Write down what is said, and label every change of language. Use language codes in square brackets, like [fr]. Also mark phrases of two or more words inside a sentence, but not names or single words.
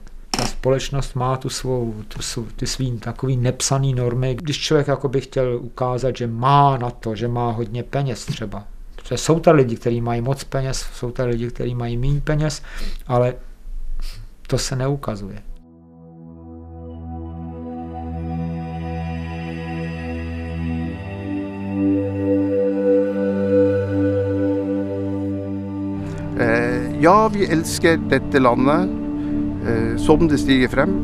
[cs] Ta společnost má ty svý takový nepsaný normy. Když člověk jakoby chtěl ukázat, že má na to, že má hodně peněz třeba. Protože jsou tady lidi, kteří mají moc peněz, jsou tady lidi, kteří mají méně peněz, ale to se neukazuje. [no] Ja, vi elsker dette landet som det stiger frem.